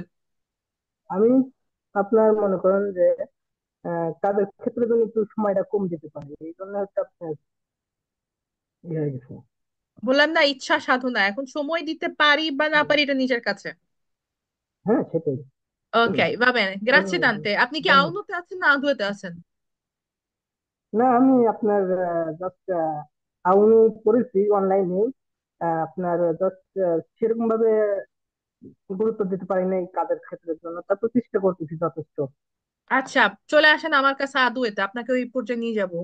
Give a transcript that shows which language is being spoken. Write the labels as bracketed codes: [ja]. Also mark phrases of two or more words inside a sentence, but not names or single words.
[bn] আমি আপনার মনে করেন যে কাজের ক্ষেত্রে যদি একটু সময়টা কম দিতে পারি, এই জন্য হচ্ছে আপনার ইয়ে হয়ে গেছে। বললাম না, ইচ্ছা সাধনা। এখন সময় দিতে পারি বা না পারি এটা নিজের কাছে। হ্যাঁ সেটাই। ওকে, [it] va bene, grazie [bn] ধন্যবাদ। tante। আপনি কি ধন্যবাদ। আউনোতে আছেন না আদুয়াতে আছেন? না আমি আপনার জাস্ট আউনি করেছি অনলাইনে। আপনার জাস্ট সেরকম ভাবে গুরুত্ব দিতে পারি না এই কাজের ক্ষেত্রের জন্য, তারপর চেষ্টা করতেছি যথেষ্ট। আচ্ছা, চলে আসেন আমার কাছে আদুয়াতে, আপনাকে ওই পর্যায়ে নিয়ে যাব।